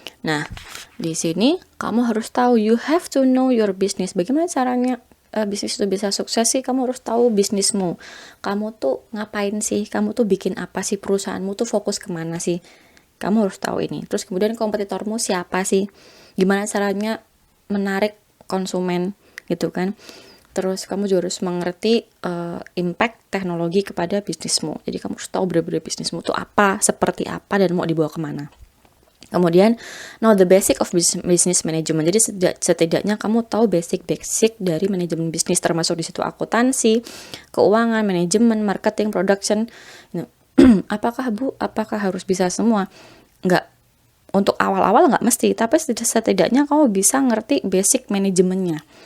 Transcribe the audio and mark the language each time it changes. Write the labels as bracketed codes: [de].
[id] Nah, di sini kamu harus tahu, [en] you have to know your business. [id] Bagaimana caranya bisnis itu bisa sukses sih? Kamu harus tahu bisnismu. Kamu tuh ngapain sih? Kamu tuh bikin apa sih? Perusahaanmu tuh fokus kemana sih? Kamu harus tahu ini. Terus kemudian kompetitormu siapa sih? Gimana caranya menarik konsumen gitu kan? Terus kamu juga harus mengerti impact teknologi kepada bisnismu. Jadi kamu harus tahu benar-benar bisnismu itu apa, seperti apa, dan mau dibawa kemana. Kemudian, [en] know the basic of business management. [id] Jadi setidaknya kamu tahu basic dari manajemen bisnis, termasuk di situ akuntansi, keuangan, manajemen, marketing, production. Apakah harus bisa semua? Enggak. Untuk awal-awal enggak mesti, tapi setidaknya kamu bisa ngerti basic manajemennya.